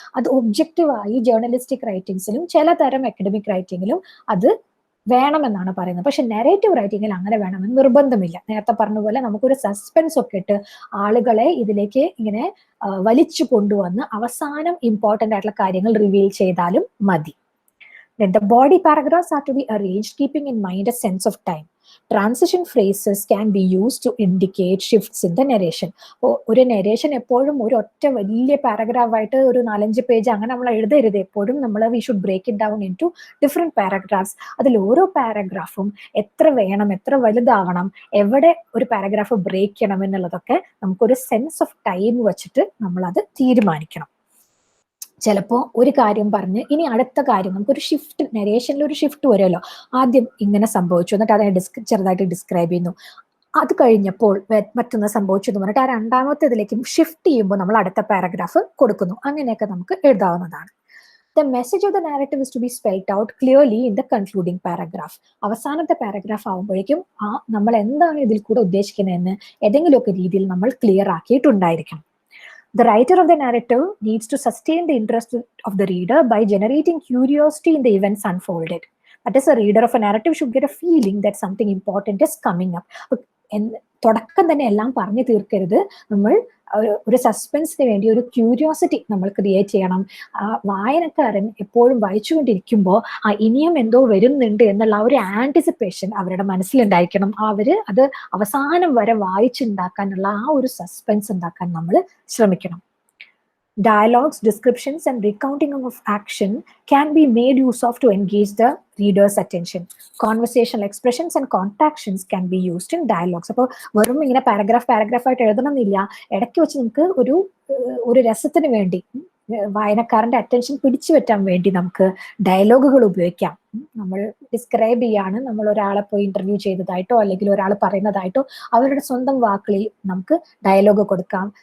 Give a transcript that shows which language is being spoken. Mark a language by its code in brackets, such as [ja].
[ml] അത് ഒബ്ജക്റ്റീവായി ജേർണലിസ്റ്റിക് റൈറ്റിംഗ്സിലും ചിലതരം അക്കാഡമിക് റൈറ്റിംഗിലും അത് വേണമെന്നാണ് പറയുന്നത്. പക്ഷെ നെറേറ്റീവ് റൈറ്റിംഗിൽ അങ്ങനെ വേണമെന്ന് നിർബന്ധമില്ല. നേരത്തെ പറഞ്ഞ പോലെ നമുക്കൊരു സസ്പെൻസ് ഒക്കെ ഇട്ട് ആളുകളെ ഇതിലേക്ക് ഇങ്ങനെ വലിച്ചു കൊണ്ടുവന്ന് അവസാനം ഇമ്പോർട്ടൻ്റ് ആയിട്ടുള്ള കാര്യങ്ങൾ റിവീൽ ചെയ്താലും മതി. [en] Then the body paragraphs are to be arranged keeping in mind a sense of time. Transition phrases can be used to indicate shifts in the narration. [ml] ഒരു നെറേഷൻ എപ്പോഴും ഒരു ഒറ്റ വലിയ പാരഗ്രാഫായിട്ട് ഒരു 4-5 പേജ് അങ്ങനെ നമ്മൾ എഴുതരുത്. [en] എപ്പോഴും we should break it down into different paragraphs. [ml] അതിൽ ഓരോ പാരഗ്രാഫും എത്ര വേണം, എത്ര വലുതാവണം, എവിടെ ഒരു പാരഗ്രാഫ് ബ്രേക്ക് ചെയ്യണം എന്നുള്ളതൊക്കെ നമുക്കൊരു സെൻസ് ഓഫ് ടൈം വെച്ചിട്ട് നമ്മളത് തീരുമാനിക്കണം. ചിലപ്പോൾ ഒരു കാര്യം പറഞ്ഞ് ഇനി അടുത്ത കാര്യം നമുക്കൊരു ഷിഫ്റ്റ്, നരേഷനിൽ ഒരു ഷിഫ്റ്റ് വരുമല്ലോ. ആദ്യം ഇങ്ങനെ സംഭവിച്ചു, എന്നിട്ട് അതിനെ ചെറുതായിട്ട് ഡിസ്ക്രൈബ് ചെയ്യുന്നു. അത് കഴിഞ്ഞപ്പോൾ മറ്റൊന്ന് സംഭവിച്ചു എന്ന് പറഞ്ഞിട്ട് ആ രണ്ടാമത്തേതിലേക്ക് ഷിഫ്റ്റ് ചെയ്യുമ്പോൾ നമ്മൾ അടുത്ത പാരഗ്രാഫ് കൊടുക്കുന്നു. അങ്ങനെയൊക്കെ നമുക്ക് എഴുതാവുന്നതാണ്. [en] The message of the narrative is to be spelled out clearly in the concluding paragraph. [ml] അവസാനത്തെ പാരഗ്രാഫ് ആകുമ്പോഴേക്കും നമ്മൾ എന്താണ് ഇതിൽ കൂടെ ഉദ്ദേശിക്കുന്നതെന്ന് ഏതെങ്കിലുമൊക്കെ രീതിയിൽ നമ്മൾ clear ആക്കിയിട്ടുണ്ടായിരിക്കണം. [en] The writer of the narrative needs to sustain the interest of the reader by generating curiosity in the events unfolded. That is, a reader of a narrative should get a feeling that something important is coming up. [ml] തുടക്കം തന്നെ എല്ലാം പറഞ്ഞു തീർക്കരുത്. നമ്മൾ ഒരു സസ്പെൻസിന് വേണ്ടി ഒരു curiosity നമ്മൾ create ചെയ്യണം. വായനക്കാരൻ എപ്പോഴും വായിച്ചുകൊണ്ടിരിക്കുമ്പോൾ ഇനിയും എന്തോ വരുന്നുണ്ട് എന്നുള്ള ഒരു ആന്റിസിപ്പേഷൻ അവരുടെ മനസ്സിലുണ്ടായിരിക്കണം. അവര് അത് അവസാനം വരെ വായിച്ചുണ്ടാക്കാനുള്ള ഒരു സസ്പെൻസ് ഉണ്ടാക്കാൻ നമ്മൾ ശ്രമിക്കണം. [en] Dialogues, descriptions, and recounting of action can be made use of to engage the reader's attention. Conversational expressions and contractions can be used in dialogues. [ml] അപ്പോൾ വെറും ഇങ്ങനെ പാരഗ്രാഫ് ആയിട്ട് എഴുതണമെന്നില്ല. ഇടയ്ക്ക് വെച്ച് നമുക്ക് ഒരു രസത്തിന് വേണ്ടി, വായനക്കാരന്റെ അറ്റൻഷൻ പിടിച്ചു പറ്റാൻ വേണ്ടി നമുക്ക് ഡയലോഗുകൾ ഉപയോഗിക്കാം. നമ്മൾ ഡിസ്ക്രൈബ് ചെയ്യാണ്, നമ്മൾ ഒരാളെ പോയി ഇന്റർവ്യൂ ചെയ്തതായിട്ടോ അല്ലെങ്കിൽ ഒരാൾ പറയുന്നതായിട്ടോ അവരുടെ സ്വന്തം വാക്കുകളിൽ നമുക്ക് ഡയലോഗ് കൊടുക്കാം.